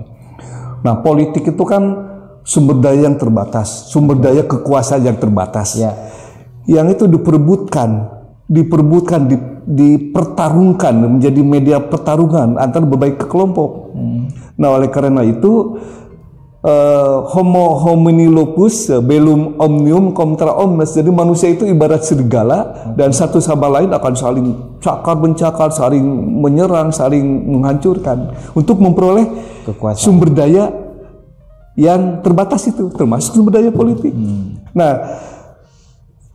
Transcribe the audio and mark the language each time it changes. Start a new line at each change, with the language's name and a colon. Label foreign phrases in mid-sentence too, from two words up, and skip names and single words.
Indonesian: Nah, politik itu kan sumber daya yang terbatas, sumber daya kekuasaan yang terbatas, yang itu diperebutkan, dipertarungkan menjadi media pertarungan antara berbagai kelompok. Nah, oleh karena itu
Latin: homo homini lupus bellum omnium contra omnes.
Indonesian: Jadi manusia itu ibarat serigala dan satu sama lain akan saling cakar-mencakar, saling menyerang, saling menghancurkan untuk memperoleh kekuasaan, sumber daya yang terbatas itu, termasuk sumber daya politik.